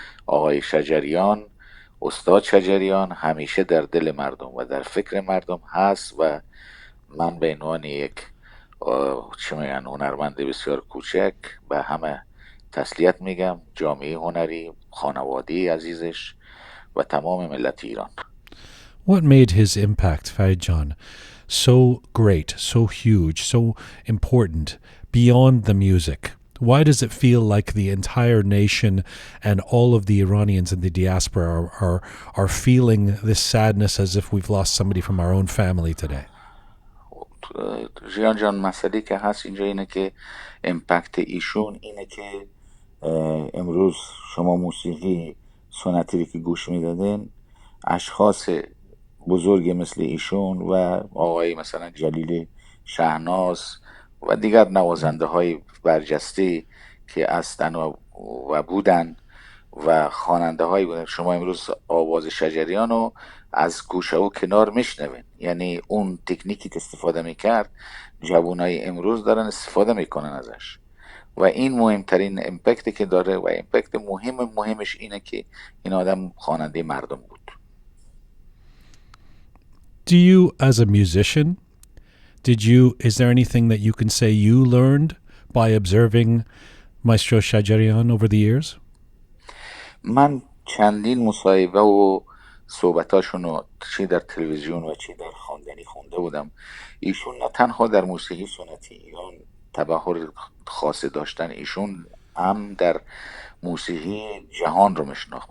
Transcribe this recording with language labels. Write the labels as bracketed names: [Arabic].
[Persian] آقای شجریان، استاد شجریان همیشه در دل مردم و در فکر مردم هست و من به عنوان یک هنرمند بسیار کوچک به همه تسلیت میگم جامعه هنری، خانواده عزیزش و تمام ملت ایران. [English] What made his impact, Farid Jan, so great, so huge, so important beyond the music? Why does it feel like the entire nation and all of the Iranians in the diaspora are feeling this sadness as if we've lost somebody from our own family today? [Persian] ژیان جان، مسئله که هست اینجا اینه که امپکت ایشون اینه که امروز شما موسیقی سنتی که گوش میدادین، اشخاص بزرگ مثل ایشون و آقای مثلا جلیل شهناز و دیگر نوازنده های برجسته که هستن و بودن و خواننده هایی بودن، شما امروز آواز شجریان رو از گوشه و کنار میشنوین. یعنی اون تکنیکی که استفاده میکرد جوانای امروز دارن استفاده میکنن ازش و این مهمترین امپکتی که داره و امپکت مهمش اینه که این آدم خواننده مردم بود. [English] Do you, as a musician, is there anything that you can say you learned by observing Maestro Shajarian over the years? [Persian] من چندین مصاحبه و صحبتاشون رو چی در تلویزیون و چی در خواندنی خونده بودم. ایشون نه تنها در موسیقی سنتی ایران تبحر خاص داشتن، ایشون هم در موسیقی جهان رو میشناخت.